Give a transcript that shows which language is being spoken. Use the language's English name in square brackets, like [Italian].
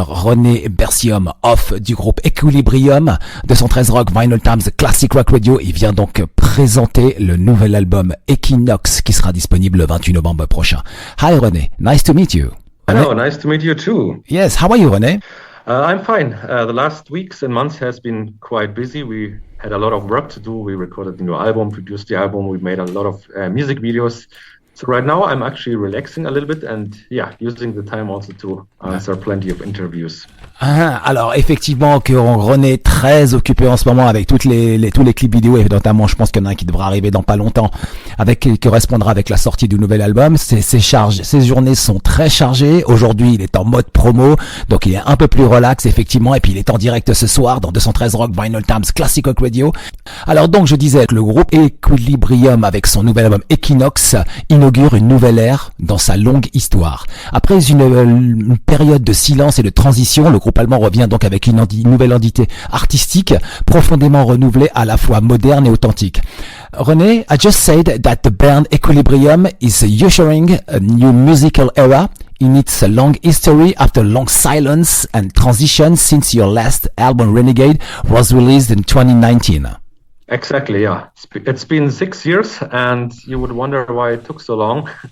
[French] Rene Berthiaume du groupe Equilibrium. 213 Rock, Vinylestimes, Classic Rock Radio. Il vient donc présenter le nouvel album Equinox qui sera disponible le 28 novembre prochain. [English] Hi Rene, nice to meet you. Hello, nice to meet you too. Yes, how are you, Rene? I'm fine. The last weeks and months has been quite busy. We had a lot of work to do. We recorded the new album, produced the album. We made a lot of music videos. So right now I'm actually relaxing a little bit and using the time also to answer plenty of interviews. [French] Alors effectivement que René est très occupé en ce moment avec tous les clips vidéo et notamment je pense qu'il y en a un qui devra arriver dans pas longtemps qui correspondra avec la sortie du nouvel album. Ses journées sont très chargées. Aujourd'hui il est en mode promo donc il est un peu plus relax effectivement et puis il est en direct ce soir dans 213 Rock Vinylestimes Classic Rock Radio. Alors donc je disais que le groupe Equilibrium avec son nouvel album Equinox inaugure une nouvelle ère dans sa longue histoire. Après une période de silence et de transition, le groupe allemand revient donc avec une nouvelle identité artistique, profondément renouvelée à la fois moderne et authentique. [English] René, I just said that the band Equilibrium is ushering a new musical era in its long history after long silence and transition since your last album Renegade was released in 2019. Exactly, yeah. It's been 6 years and you would wonder why it took so long.